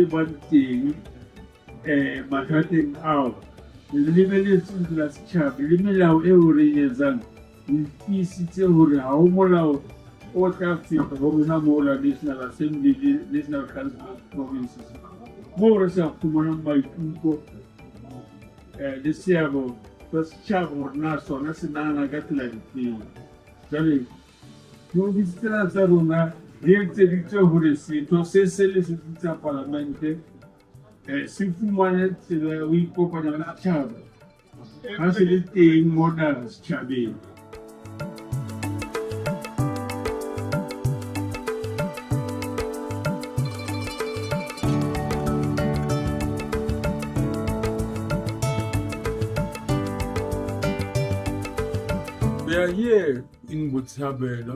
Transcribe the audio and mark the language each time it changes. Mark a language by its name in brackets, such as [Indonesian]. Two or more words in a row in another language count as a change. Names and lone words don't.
[Southern Sotho] bang teng mathateng ao le lebeletseng la setjhaba le melao eo re etsang le tiisitse hore ha ho molao o tla feta ho rona moo la National Assembly le National Council of Provinces moo re sa fumanang maikutlo le seabo sa setjhaba hore na sona se nahana ka tsela difeng. Jwale diofisitsena tsa rona di etseditswe hore setho se le tsa parlamente se fumane tsela ya ho ikopanya le setjhaba ha se le teng mona setjhabeng. [English] We are here in Botshabelo.